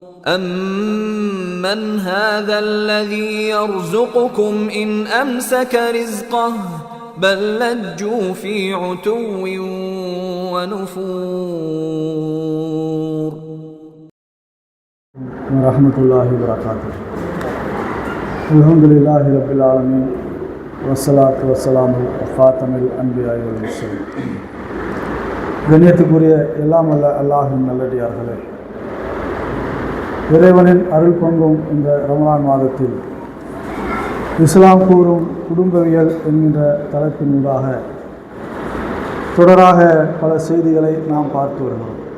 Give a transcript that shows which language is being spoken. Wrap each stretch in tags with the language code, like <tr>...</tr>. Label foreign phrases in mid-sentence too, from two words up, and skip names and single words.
<ar>أَمَّنْ هَذَا الَّذِي يَرْزُقُكُمْ إِنْ أَمْسَكَ رِزْقَهُ بَلْ لَجُّوا فِي عُتُوٍّ وَنُفُورٍ. ورحمة الله وبركاته. الحمد لله رب العالمين والصلاة والسلام خاتم الأنبياء والمرسلين.</ar> <ta>கண்ணியத்துக்குரிய எல்லாம் அல்ல அல்லாஹ்வின் நல்லடியார்களே, இறைவனின் அருள் பொங்கும் இந்த ரமலான் மாதத்தில் இஸ்லாம் கூறும் குடும்பவியல் என்கின்ற தலைப்பினூடாக தொடராக பல செய்திகளை நாம் பார்த்து வருகிறோம்.</ta>